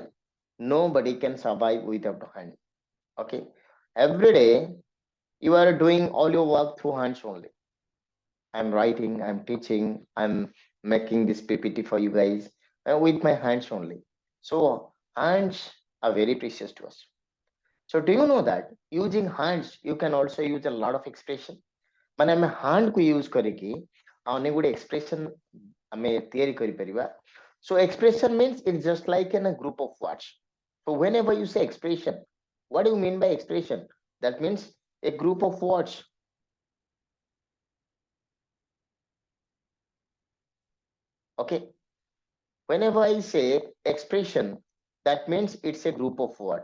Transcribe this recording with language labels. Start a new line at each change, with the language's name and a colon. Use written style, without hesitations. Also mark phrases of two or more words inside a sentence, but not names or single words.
English: Nobody can survive without hand. Okay, every day you are doing all your work through hands only. I'm writing, I'm teaching, I'm making this PPT for you guys with my hands only. So hands are very precious to us. So do you know that using hands you can also use a lot of expression?
Odia: ମାନେ ଆମେ hand କୁ use କରିକି ଅନେକ ଗୁଡ଼ିଏ expression ଆମେ ତିଆରି କରିପାରିବା.
English: So expression means it's just like in a group of words. So whenever you say expression, what do you mean by expression? That means a group of words. Okay. Whenever I say expression, that means it's a group of words.